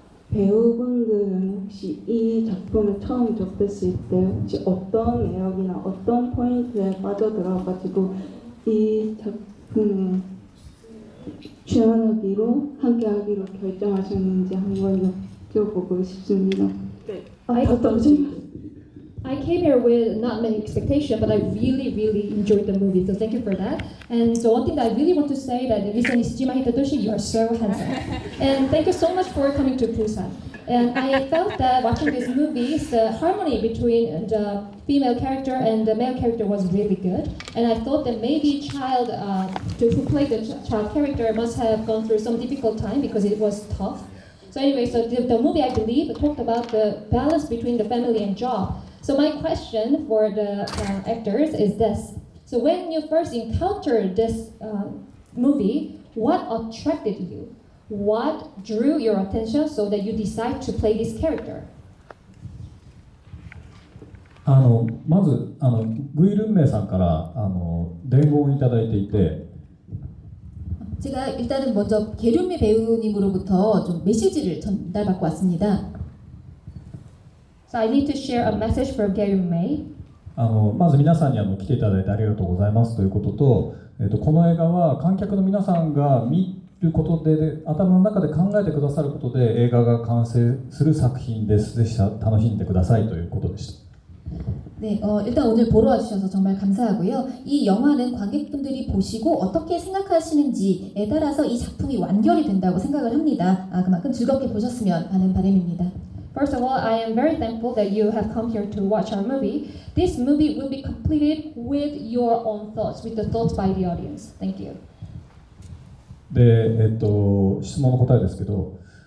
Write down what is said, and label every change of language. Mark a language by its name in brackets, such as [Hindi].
[Korean] 배우분들은 혹시 이 작품을 처음 접했을 때 혹시 어떤 매력이나 어떤 포인트에 빠져들어가지고 이 작품에 출연하기로 함께하기로 결정하셨는지 한번 여쭤보고 싶습니다. 네. [English] I came here with not many expectations, but I really enjoyed the movie. So thank you for that. And so one thing that I really want to say that Mr. Nishijima Hidetoshi, you are so handsome. And thank you so much for coming to Busan. And I felt that watching this movie, the harmony between the female character and the male character was really good. And I thought that maybe who played the child character must have gone through some difficult time because it was tough. So anyway, so the movie, I believe, talked about the balance between the family and job. So my question for the actors is this. So when you first encountered this movie, what attracted you? What drew your attention so that you decide to play this character? [Japanese] まずグイルンメイさんから伝言をいただいていて [Korean] 제가 일단은 먼저 게륜미 배우님으로부터 좀 메시지를 전달받고 왔습니다. [English] So I need to share a message for Gary May. [Japanese] まず皆さんに来ていただいてありがとうございますということと、この映画は観客の皆さんが見ることで頭の中で考えてくださることで映画が完成する作品です。ぜひ楽しんでくださいということでした。 [Korean] 네, 일단 오늘 보러 와주셔서 정말 감사하고요. 이 영화는 관객분들이 보시고 어떻게 생각하시는지에 따라서 이 작품이 완결이 된다고 생각을 합니다. 그만큼 즐겁게 보셨으면 하는 바람입니다. [English] First of all, I am very thankful that you have come here to watch our movie. This movie will be completed with your own thoughts, with the thoughts by the audience. Thank you. [Japanese] で、質問の答えですけど、